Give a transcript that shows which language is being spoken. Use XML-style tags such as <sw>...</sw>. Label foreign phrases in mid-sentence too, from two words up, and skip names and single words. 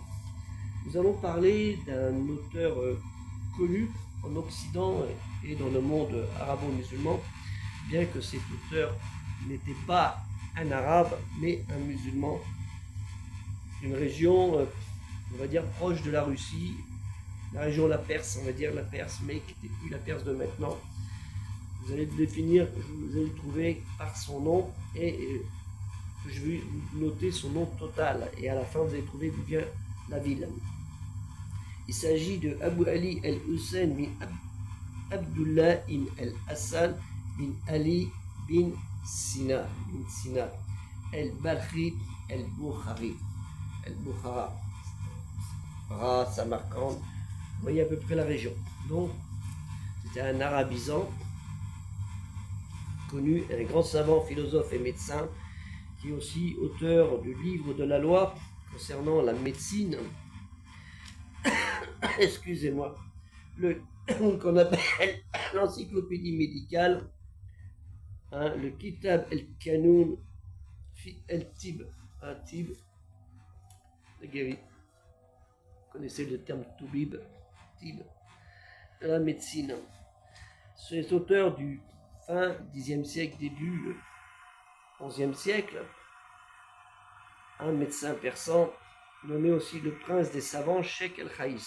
<fr>Nous allons parler d'un auteur connu en Occident et dans le monde arabo-musulman, bien que cet auteur n'était pas un arabe, mais un musulman d'une région, on va dire, proche de la Russie, la région de la Perse, on va dire la Perse, mais qui n'était plus la Perse de maintenant. Vous allez le définir, vous allez le trouver par son nom, et je vais noter son nom total, et à la fin vous allez trouver d'où vient la ville. Il s'agit de Abu Ali al-Hussein bin Abdullah ibn al-Hassan bin Ali bin Sina al-Balkhi al-Bukhari. Al-Bukhara, Samarkand, vous voyez à peu près la région. Donc, c'était un arabisant connu, un grand savant, philosophe et médecin, qui est aussi auteur du livre de la loi concernant la médecine. Excusez-moi, qu'on appelle l'encyclopédie médicale, hein, le Kitab el-Kanoun fi el-Tib, Tib, de guéri. Vous connaissez le terme Toubib, Tib, de la médecine. C'est auteur du fin 10e siècle, début 11e siècle, un médecin persan nommé aussi le prince des savants, Sheikh el-Khaïs.</fr>